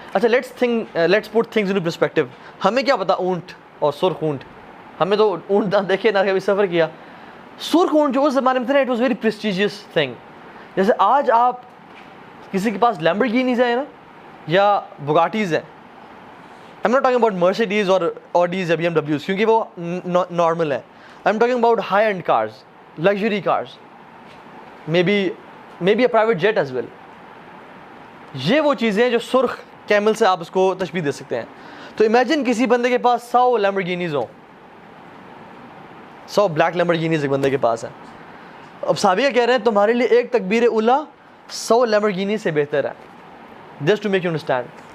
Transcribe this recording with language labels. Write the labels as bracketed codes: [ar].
[ur] اچھا [en] Let's put things in perspective. [ur] ہمیں کیا پتا اونٹ اور سرخ اونٹ, ہمیں تو اونٹ نہ دیکھے نہ کبھی سفر کیا. سرخ اونٹ جو اس زمانے میں تھے نا, [en] It was very prestigious thing. [ur] جیسے آج آپ کسی کے پاس لیمبرگینیز ہیں نا یا بگاٹیز ہیں, [en] I'm not talking about Mercedes or Audis [ur] یا BMWs کیونکہ وہ نارمل ہیں. [en] I'm talking about high end cars, luxury cars, maybe a private jet as well. [ur] یہ وہ چیزیں جو سرخ کیمل سے آپ اس کو تشبیہ دے سکتے ہیں. تو امیجن کسی بندے کے پاس 100 لیمبرگینیز ہوں, 100 بلیک لیمبرگینیز ایک بندے کے پاس ہیں. اب صحابیہ کہہ رہے ہیں تمہارے لیے ایک تکبیر اولیٰ 100 لیمبرگینی سے بہتر ہے. [en] Just to make you understand.